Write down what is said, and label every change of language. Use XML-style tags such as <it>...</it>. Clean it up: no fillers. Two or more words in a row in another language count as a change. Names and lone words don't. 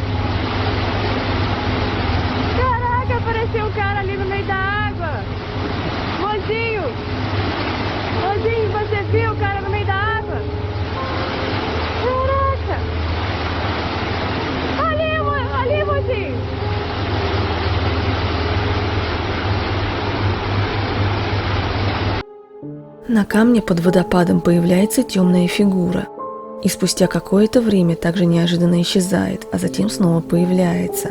<pt>Caraca, apareceu um cara ali no meio da água. Mozinho, mozinho, você viu o cara no meio da água? Caraca! Ali, mozinho!</pt> <ru>На камне под водопадом появляется темная фигура, и спустя какое-то время также неожиданно исчезает, а затем снова появляется.</ru>